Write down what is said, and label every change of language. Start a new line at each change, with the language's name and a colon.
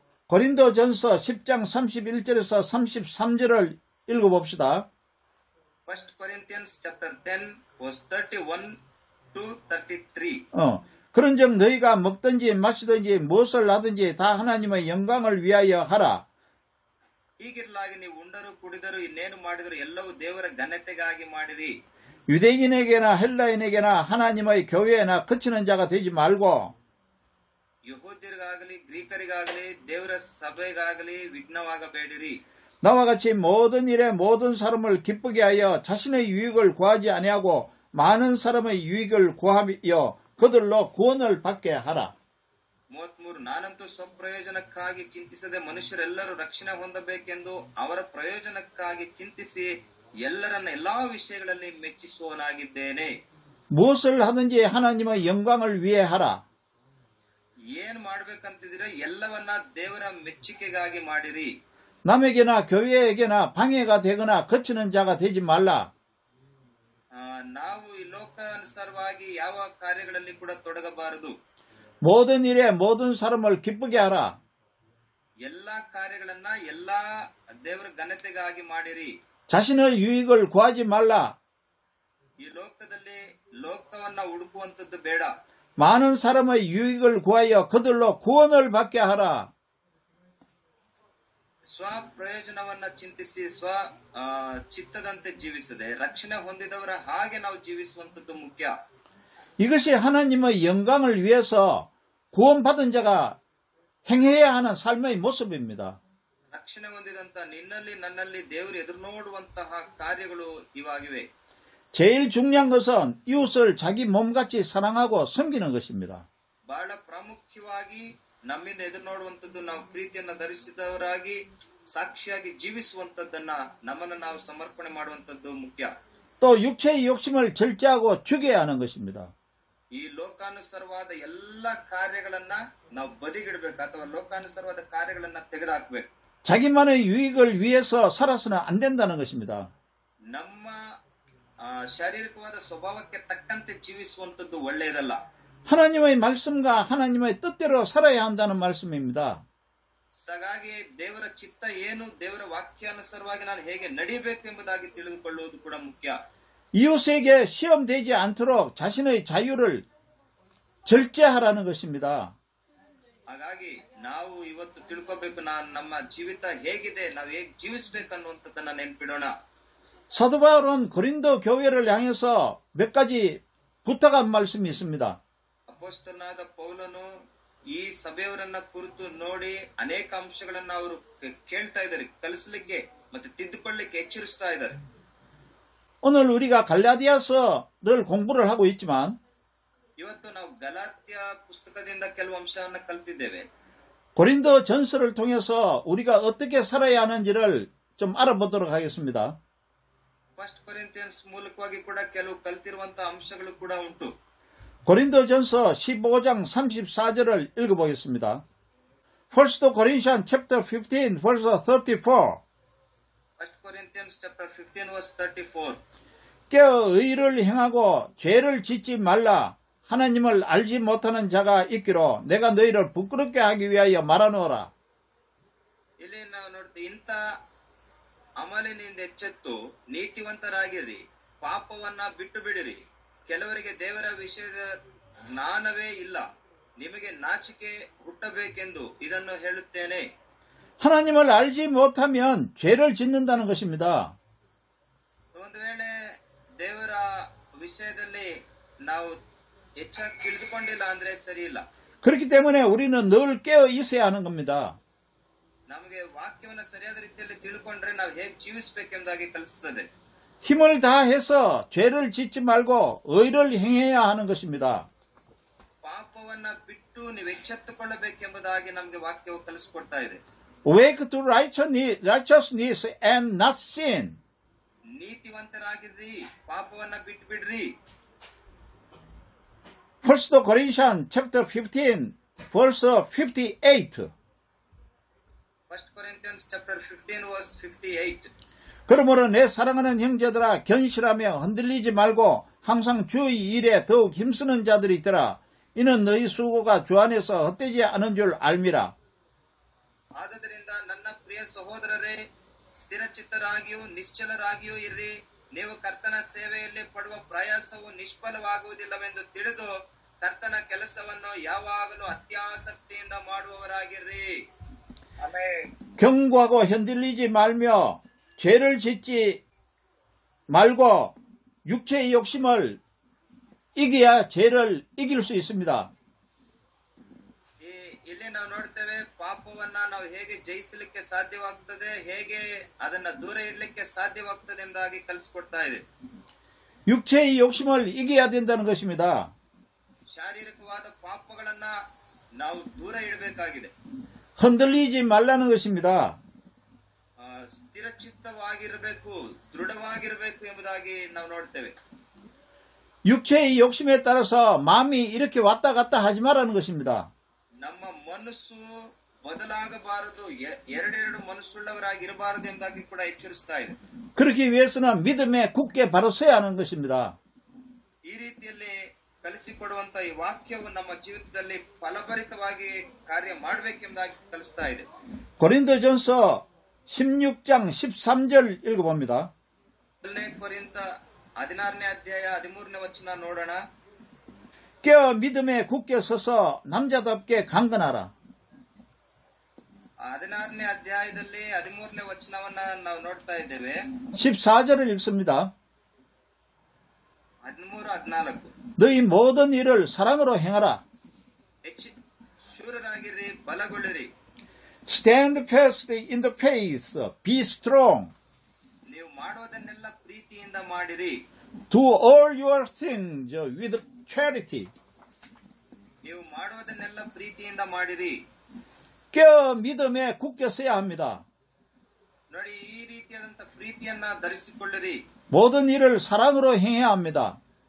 Korean: 고린도전서 10장 31절에서 33절을 읽어봅시다.
English: 1 Corinthians chapter 10 verse 31 to 33.
Korean: 그런즉 너희가 먹든지 마시든지 무엇을 하든지 다 하나님의 영광을 위하여 하라.
Kannada: ಹೀಗಿರಲಾಗಿ ನೀವು ಉಂಡರು ಕುಡಿದರು ಇನ್ನೇನು ಮಾಡಿದರು ಎಲ್ಲವೂ ದೇವರ ಘನತೆಗಾಗಿ ಮಾಡಿರಿ.
Korean: 유대인에게나 헬라인에게나 하나님의 교회나 그치는 자가 되지 말고
Kannada: ಯಹೂದ್ಯರಿಗಾಗಲಿ ಗ್ರೀಕರಿಗಾಗಲಿ ದೇವರ ಸಭೆಗಾಗಲಿ ವಿಘ್ನವಾಗಬೇಡಿರಿ.
Korean: 나와 같이 모든 일에 모든 사람을 기쁘게 하여 자신의 유익을 구하지 아니하고 많은 사람의 유익을 구하여 그들로 구원을 받게 하라.
Kannada: 33 ನಾನಂತೂ ಸ್ವಪ್ರಯೋಜನಕ್ಕಾಗಿ ಚಿಂತಿಸದೆ ಮನುಷ್ಯರೆಲ್ಲರೂ ರಕ್ಷಣೆ ಹೊಂದಬೇಕೆಂದು ಅವರ ಪ್ರಯೋಜನಕ್ಕಾಗಿ ಚಿಂತಿಸಿ ಎಲ್ಲರನ್ನ ಎಲ್ಲಾ ವಿಷಯಗಳಲ್ಲಿ ಮೆಚ್ಚಿಸುವನಾಗಿದ್ದೇನೆ.
Korean: 무엇을 하든지 하나님의 영광을 위해 하라.
Kannada: ಏನ್ ಮಾಡ್ಬೇಕಂತಿದ್ರೆ ಎಲ್ಲವನ್ನ ದೇವರ ಮೆಚ್ಚುಗೆಗಾಗಿ ಮಾಡಿರಿ.
Korean: 남에게나 교회에게나 방해가 되거나 거치는 자가 되지 말라.
Kannada: ನಾವು ಈ ಲೋಕಾನುಸಾರವಾಗಿ ಯಾವ ಕಾರ್ಯಗಳಲ್ಲಿ ಕೂಡ ತೊಡಗಬಾರದು.
Korean: 모든 일에 모든 사람을 기쁘게 하라.
Kannada: ಎಲ್ಲಾ ಕಾರ್ಯಗಳನ್ನ ಎಲ್ಲಾ ದೇವರ ಘನತೆಗಾಗಿ ಮಾಡಿರಿ.
Korean: 자신의 유익을 구하지 말라.
Kannada: ಈ ಲೋಕದಲ್ಲಿ ಲೋಕವನ್ನ ಹುಡುಕುವಂತದ್ದು ಬೇಡ.
Korean: 많은 사람의 유익을 구하여 그들로 구원을 받게 하라.
Kannada: ಸ್ವಪ್ರಯೋಜನವನ್ನ ಚಿಂತಿಸಿ ಚಿತ್ತದಂತೆ ಜೀವಿಸದೆ ರಕ್ಷಣೆ ಹೊಂದಿದವರ ಹಾಗೆ ನಾವು ಜೀವಿಸುವಂತದ್ದು ಮುಖ್ಯ.
Korean: 이것이 하나님의 영광을 위해서 구원받은 자가 행해야 하는 삶의 모습입니다.
Kannada: ರಕ್ಷಣೆ ಹೊಂದಿದಂತ ನಿನ್ನಲ್ಲಿ ನನ್ನಲ್ಲಿ ದೇವರು ಎದುರು ನೋಡುವಂತಹ ಕಾರ್ಯಗಳು ಇವಾಗಿವೆ.
Korean: 제일 중요한 것은 이웃을 자기 몸같이 사랑하고 섬기는 것입니다.
Kannada: ಬಹಳ ಪ್ರಾಮುಖ್ಯವಾಗಿ ನಮ್ಮಿಂದ ಎದುರು ನೋಡುವಂತದ್ದು ನಾವು ಪ್ರೀತಿಯನ್ನ ಧರಿಸಿದವರಾಗಿ ಸಾಕ್ಷಿಯಾಗಿ ಜೀವಿಸುವಂತದ್ದನ್ನ ನಮ್ಮನ್ನು ನಾವು ಸಮರ್ಪಣೆ ಮಾಡುವಂತದ್ದು ಮುಖ್ಯ.
Korean: 또 육체의 욕심을 절제하고 죽여야 하는 것입니다.
Kannada: ಈ ಲೋಕಾನುಸಾರವಾದ ಎಲ್ಲ ಕಾರ್ಯಗಳನ್ನ ನಾವು ಬದಿಗಿಡಬೇಕು ಅಥವಾ ಲೋಕಾನುಸಾರವಾದ ಕಾರ್ಯಗಳನ್ನ ತೆಗೆದುಹಾಕಬೇಕು.
Korean: 자기만의 유익을 위해서 살아서는 안 된다는 것입니다.
Kannada: ನಮ್ಮ ಶಾರೀರಿಕವಾದ ಸ್ವಭಾವಕ್ಕೆ ತಕ್ಕಂತೆ ಜೀವಿಸುವಂತದ್ದು ಒಳ್ಳೆಯದಲ್ಲ.
Korean: 하나님의 말씀과 하나님의 뜻대로 살아야 한다는 말씀입니다.
Kannada: ಹಾಗಾಗಿ ದೇವರ ಚಿತ್ತ ಏನು, ದೇವರ ವಾಕ್ಯಾನುಸಾರವಾಗಿ ನಾನು ಹೇಗೆ ನಡೆಯಬೇಕು ಎಂಬುದಾಗಿ ತಿಳಿದುಕೊಳ್ಳುವುದು ಕೂಡ ಮುಖ್ಯ.
Korean: 이웃에게 시험되지 않도록 자신의 자유를 절제하라는 것입니다.
Kannada: ಹಾಗಾಗಿ ನಾವು ಇವತ್ತು ತಿಳ್ಕೋಬೇಕು, ನಮ್ಮ ಜೀವಿತ ಹೇಗಿದೆ, ನಾವು ಹೇಗೆ ಜೀವಿಸಬೇಕು ಅನ್ನುವಂಥದ್ದನ್ನ ನೆನ್ಪಿಡೋಣ.
Korean: 사도 바울은 고린도 교회를 향해서 몇 가지 부탁한 말씀이 있습니다.
Kannada: ಅಪೊಸ್ತಲನಾದ ಪೌಲನು ಈ ಸಭೆಯವರನ್ನ ಕುರಿತು ನೋಡಿ ಅನೇಕ ಅಂಶಗಳನ್ನ ಅವರು ಕೇಳ್ತಾ ಇದ್ದಾರೆ, ಕಲಿಸಲಿಕ್ಕೆ ಮತ್ತೆ ತಿದ್ದುಕೊಳ್ಳಿಕ್ಕೆ ಎಚ್ಚರಿಸ್ತಾ ಇದ್ದಾರೆ.
Korean: 오늘 우리가 갈라디아서를 공부를 하고 있지만
Kannada: ಇವತ್ತು ನಾವು ಗಲಾತ್ಯ ಪುಸ್ತಕದಿಂದ ಕೆಲವು ಅಂಶವನ್ನ ಕಲಿತಿದ್ದೇವೆ.
Korean: 고린도 전서를 통해서 우리가 어떻게 살아야 하는지를 좀 알아보도록 하겠습니다.
Kannada: ಫಸ್ಟ್ ಕೊರಿಂಥಿಯನ್ಸ್ ಮೂಲಕವಾಗಿ ಕೂಡ ಕೆಲವು ಕಲಿತಿರುವಂತಹ ಅಂಶಗಳು ಕೂಡ ಉಂಟು.
Korean: 고린도전서 15장 34절을 읽어보겠습니다.
English: 1 Corinthians chapter 15 verse 34. 1 Corinthians chapter 15 verse 34.
Korean: 깨어 의를 행하고 죄를 짓지 말라. 하나님을 알지 못하는 자가 있기로 내가 너희를 부끄럽게 하기 위하여 말하노라.
Kannada: ಇಲ್ಲಿ ನಾವು ನೋಡ್ತೀವಿ, ಇಂಥ ಅಮಲಿನಿಂದ ಎಚ್ಚೆತ್ತು ನೀತಿವಂತರಾಗಿರಿ, ಪಾಪವನ್ನ ಬಿಟ್ಟು ಬಿಡಿರಿ. ಕೆಲವರಿಗೆ ದೇವರ ವಿಷಯದ ಜ್ಞಾನವೇ ಇಲ್ಲ, ನಿಮಗೆ ನಾಚಿಕೆ ಹುಟ್ಟಬೇಕೆಂದು ಇದನ್ನು ಹೇಳುತ್ತೇನೆ.
Korean: 하나님을 알지 못하면 죄를 짓는다는 것입니다.
Kannada: ಒಂದು ವೇಳೆ ದೇವರ ವಿಷಯದಲ್ಲಿ ನಾವು ಹೆಚ್ಚಾಗಿ ತಿಳಿದುಕೊಂಡಿಲ್ಲ ಅಂದ್ರೆ ಸರಿ ಇಲ್ಲ.
Korean: 그렇기 때문에 우리는 늘 깨어 있어야 하는 겁니다.
Kannada: ನಮಗೆ ವಾಕ್ಯವನ್ನು ಸರಿಯಾದ ರೀತಿಯಲ್ಲಿ ತಿಳ್ಕೊಂಡ್ರೆ ನಾವು ಹೇಗೆ ಜೀವಿಸಬೇಕೆಂಬುದಾಗಿ ಕಲಿಸುತ್ತದೆ.
Korean: 힘을 다해서 죄를 짓지 말고 의를 행해야 하는 것입니다.
Kannada: ಪಾಪವನ್ನ ಬಿಟ್ಟು ನೀವು ಎಚ್ಚೆತ್ತುಕೊಳ್ಳಬೇಕೆಂಬುದಾಗಿ ನಮಗೆ ವಾಕ್ಯವು ಕಲಿಸಿಕೊಡ್ತಾ ಇದೆ.
English: Awake to righteousness and not sin.
Kannada: ನೀತಿವಂತರಾಗಿರ್ರಿ, ಪಾಪವನ್ನ ಬಿಟ್ಟು ಬಿಡ್ರಿ.
English: 1 Corinthians chapter 15 verse 58. 1 Corinthians chapter 15 verse 58.
Korean: 그러므로 내 사랑하는 형제들아 견실하며 흔들리지 말고 항상 주의 일에 더욱 힘쓰는 자들이 있더라. 이는 너희 수고가 주 안에서 헛되지 않은 줄 알미라.
Kannada: ಆದದರಿಂದ ನನ್ನ ಪ್ರಿಯ ಸಹೋದರರೇ, ಸ್ಥಿರಚಿತ್ತರಾಗಿಯೂ ನಿಶ್ಚಲರಾಗಿಯೂ ಇರ್ರಿ. ನೀವು ಕರ್ತನ ಸೇವೆಯಲ್ಲಿ ಪಡುವ ಪ್ರಯಾಸವು ನಿಷ್ಫಲವಾಗುವುದಿಲ್ಲವೆಂದು ತಿಳಿದು ಕರ್ತನ ಕೆಲಸವನ್ನು ಯಾವಾಗಲೂ ಅತ್ಯಾಸಕ್ತಿಯಿಂದ ಮಾಡುವವರಾಗಿರ್ರಿ.
Korean: 경고하고 흔들리지 말며 죄를 짓지 말고 육체의 욕심을 이겨야 죄를 이길 수 있습니다.
Kannada: ಇಲ್ಲಿ ನಾವು ನೋಡ್ತೇವೆ, ಪಾಪವನ್ನ ನಾವು ಹೇಗೆ ಜಯಿಸಲಿಕ್ಕೆ ಸಾಧ್ಯವಾಗ್ತದೆ, ಹೇಗೆ ಅದನ್ನ ದೂರ ಇಡ್ಲಿಕ್ಕೆ ಸಾಧ್ಯವಾಗ್ತದೆ ಎಂಬುದಾಗಿ ಕಲಿಸ್ಕೊಡ್ತಾ ಇದೆ.
Korean: 육체의 욕심을 이겨야 된다는 것입니다.
Kannada: ಶಾರೀರಿಕವಾದ ಪಾಪಗಳನ್ನ ನಾವು ದೂರ ಇಡಬೇಕಾಗಿದೆ.
Korean: 흔들리지 말라는 것입니다.
Kannada: ಸ್ಥಿರಚಿತ್ತವಾಗಿರಬೇಕು, ದೃಢವಾಗಿರಬೇಕು ಎಂಬುದಾಗಿ ನಾವು ನೋಡ್ತೇವೆ.
Korean: 육체의 욕심에 따라서 마음이 이렇게 왔다 갔다 하지 말라는 것입니다.
Kannada: ನಮ್ಮ ಮನಸ್ಸು ಬದಲಾಗಬಾರದು, ಎರಡೆರಡು ಮನಸ್ಸುಳ್ಳವರಾಗಿರಬಾರದು ಎಂಬುದಾಗಿ ಕೂಡ ಎಚ್ಚರಿಸ್ತಾ ಇದೆ.
Korean: 그러기 위해서는 믿음에 굳게 바로 서야 하는 것입니다.
Kannada: ಈ ರೀತಿಯಲ್ಲಿ ಕಲಿಸಿಕೊಡುವಂತ ಈ ವಾಕ್ಯವು ನಮ್ಮ ಜೀವಿತದಲ್ಲಿ ಫಲಭರಿತವಾಗಿ ಕಾರ್ಯ ಮಾಡಬೇಕೆಂಬುದಾಗಿ ಕಲಿಸ್ತಾ ಇದೆ.
Korean: 고린도전서 16장 13절 읽어봅니다.
Kannada: 1 ಕೊರಿಂಥ 16ನೇ ಅಧ್ಯಾಯ 13ನೇ ವಚನ ನೋಡೋಣ.
Korean: 깨어 믿음에 굳게 서서 남자답게 강건하라.
Kannada: 16ನೇ ಅಧ್ಯಾಯದಲ್ಲಿ 13ನೇ ವಚನವನ್ನ ನಾವು ನೋಡ್ತಾ ಇದ್ದೇವೆ.
Korean: 14절을 읽습니다. 13, 14. 너희 모든 일을 사랑으로 행하라.
Kannada: ಶೂರರಾಗಿರ್ರಿ, ಬಲಗೊಳ್ಳಿರಿ.
English: Stand fast in the faith. Be strong.
Kannada: ನೀವು ಮಾಡೋದನ್ನೆಲ್ಲ ಪ್ರೀತಿಯಿಂದ ಮಾಡಿರಿ.
English: Do all your things with charity.
Kannada: ನೀವು ಮಾಡೋದನ್ನೆಲ್ಲ ಪ್ರೀತಿಯಿಂದ ಮಾಡಿರಿ.
Korean: 깨어 믿음에 굳게 서야 합니다.
Kannada: ನೋಡಿ, ಈ ರೀತಿಯಾದಂತ ಪ್ರೀತಿಯನ್ನ ಧರಿಸಿಕೊಳ್ಳಿರಿ.
Korean: 모든 일을 사랑으로 행해야 합니다.